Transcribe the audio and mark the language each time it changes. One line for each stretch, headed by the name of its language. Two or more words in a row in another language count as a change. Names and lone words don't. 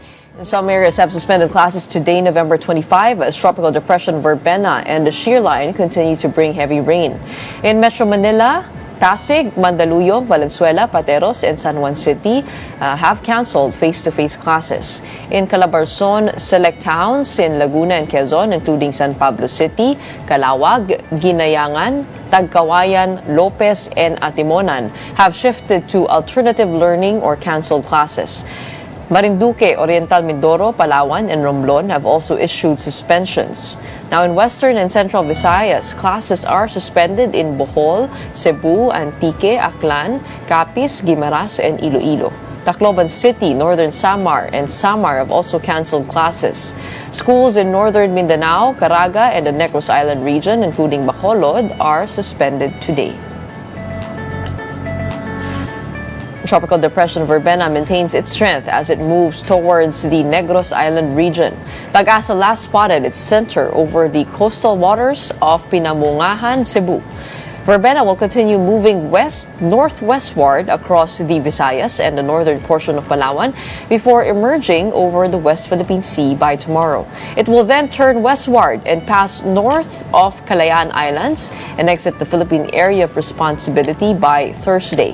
English: Some areas have suspended classes today, November 25, as Tropical Depression Verbena and the shear line continue to bring heavy rain. In Metro Manila, Pasig, Mandaluyong, Valenzuela, Pateros, and San Juan City have canceled face-to-face classes. In Calabarzon, select towns in Laguna and Quezon, including San Pablo City, Calawag, Ginayangan, Tagkawayan, Lopez, and Atimonan, have shifted to alternative learning or canceled classes. Marinduque, Oriental Mindoro, Palawan, and Romblon have also issued suspensions. Now, in Western and Central Visayas, classes are suspended in Bohol, Cebu, Antique, Aklan, Capiz, Guimaras, and Iloilo. Tacloban City, Northern Samar, and Samar have also canceled classes. Schools in Northern Mindanao, Caraga, and the Negros Island region, including Bacolod, are suspended today. Tropical Depression Verbena maintains its strength as it moves towards the Negros Island region. Pag-asa last spotted its center over the coastal waters of Pinamungahan, Cebu. Verbena will continue moving west-northwestward across the Visayas and the northern portion of Palawan before emerging over the West Philippine Sea by tomorrow. It will then turn westward and pass north of Calayan Islands and exit the Philippine Area of Responsibility by Thursday.